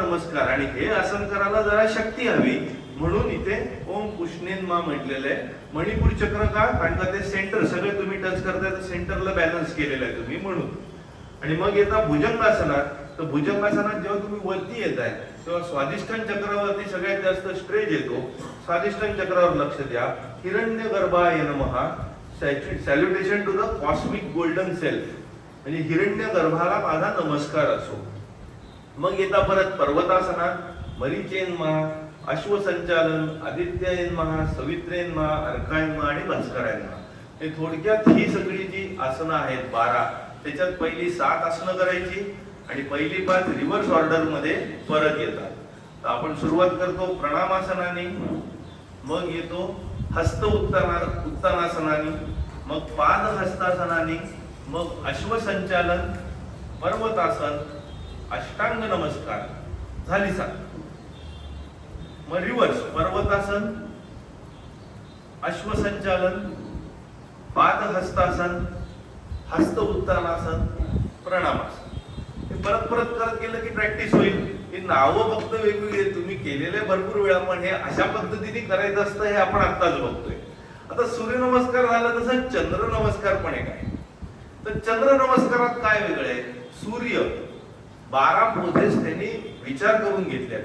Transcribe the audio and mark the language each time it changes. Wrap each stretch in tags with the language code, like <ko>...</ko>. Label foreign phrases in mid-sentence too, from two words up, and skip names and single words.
<mr>आणि हे आसन करायला जरा शक्ती हवी, म्हणून इथे</mr> <sa>ओम पुष्णेन्मा</sa> <mr>म्हटलेलं आहे. मणिपूर चक्र का? कारण का ते सेंटर सगळे तुम्ही टच करताय तर सेंटरला बॅलन्स केलेलं आहे तुम्ही म्हणून. आणि मग येता भुजंगासनात. तर भुजंगासनात जेव्हा तुम्ही वरती येताय तेव्हा स्वादिष्ठान चक्रावरती सगळ्यात जास्त स्ट्रेच येतो. स्वादिष्ठान चक्रावर लक्ष द्या.</mr> <sa>हिरण्यगर्भाय नमः.</sa> <en>salutation to the cosmic golden self.</en> <mr>म्हणजे हिरण्यगर्भाला माझा नमस्कार असो. मग येता परत पर्वतासनात मरीचेन्मा, अश्वसंचालन, आदित्येन्मा, सवित्रेन्मा, अर्कायन्मा आणि भास्करायन्मा. हे थोडक्यात ही सगळी जी आसनं आहेत 12, त्याच्यात पहिली 7 आसनं करायची आणि पहिली 5</mr> <en>reverse order</en> <mr>मध्ये परत येतात. तर आपण सुरुवात करतो प्रणामासनाने, मग येतो हस्त उत्तानासनाने, मग पाद हस्तासनाने, मग अश्वसंचालन, पर्वतासन, अष्टांग नमस्कार झाली 7. मग रिव्हर्स पर्वतासन, अश्वसंचालन, पाद हस्तासन, हस्त उत्तानासन, प्रणामासन. हे परत परत करत गेलं की प्रॅक्टिस होईल. ही नावं फक्त वेगवेगळी तुम्ही केलेले भरपूर वेळा, पण हे अशा पद्धतीने करायचं असतं हे आपण आत्ताच बघतोय. आता सूर्यनमस्कार झाला तसं चंद्र नमस्कार पण एक आहे. तर चंद्र नमस्कारात काय वेगळं आहे? सूर्य 12 पोझेस त्यांनी विचार करून घेतल्या.</mr>